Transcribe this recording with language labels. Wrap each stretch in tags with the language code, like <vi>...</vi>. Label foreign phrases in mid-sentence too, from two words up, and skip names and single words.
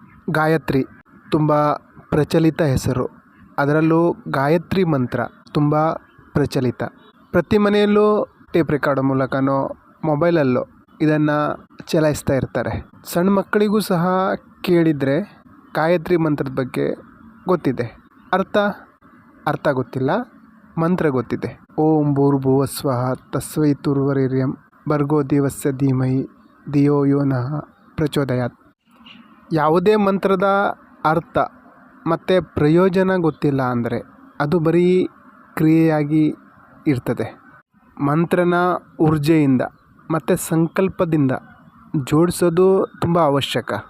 <kn>ಗಾಯತ್ರಿ ತುಂಬ ಪ್ರಚಲಿತ ಹೆಸರು. ಅದರಲ್ಲೂ ಗಾಯತ್ರಿ ಮಂತ್ರ ತುಂಬ ಪ್ರಚಲಿತ. ಪ್ರತಿ ಮನೆಯಲ್ಲೂ ಟೇಪ್ ರೆಕಾರ್ಡ್ ಮೂಲಕನೋ ಮೊಬೈಲಲ್ಲೋ ಇದನ್ನು ಚಲಾಯಿಸ್ತಾ ಇರ್ತಾರೆ. ಸಣ್ಣ ಮಕ್ಕಳಿಗೂ ಸಹ ಕೇಳಿದರೆ ಗಾಯತ್ರಿ ಮಂತ್ರದ ಬಗ್ಗೆ ಗೊತ್ತಿದೆ. ಅರ್ಥ ಗೊತ್ತಿಲ್ಲ, ಮಂತ್ರ ಗೊತ್ತಿದೆ.</kn> <sa>ಓಂ ಭೂರ್ಭುವಃ ಸ್ವಃ ತಸ್ಸವಿತುರ್ವರೆಣ್ಯಂ ಭರ್ಗೋ ದೇವಸ್ಯ ಧೀಮಹಿ ಧಿಯೋ ಯೋ ನಃ ಪ್ರಚೋದಯಾತ್.</sa> <kn>ಯಾವುದೇ ಮಂತ್ರದ ಅರ್ಥ ಮತ್ತು ಪ್ರಯೋಜನ ಗೊತ್ತಿಲ್ಲ ಅಂದರೆ ಅದು ಬರೀ ಕ್ರಿಯೆಯಾಗಿ ಇರ್ತದೆ. ಮಂತ್ರನ ಊರ್ಜೆಯಿಂದ ಮತ್ತು ಸಂಕಲ್ಪದಿಂದ ಜೋಡಿಸೋದು ತುಂಬ ಅವಶ್ಯಕ.</kn>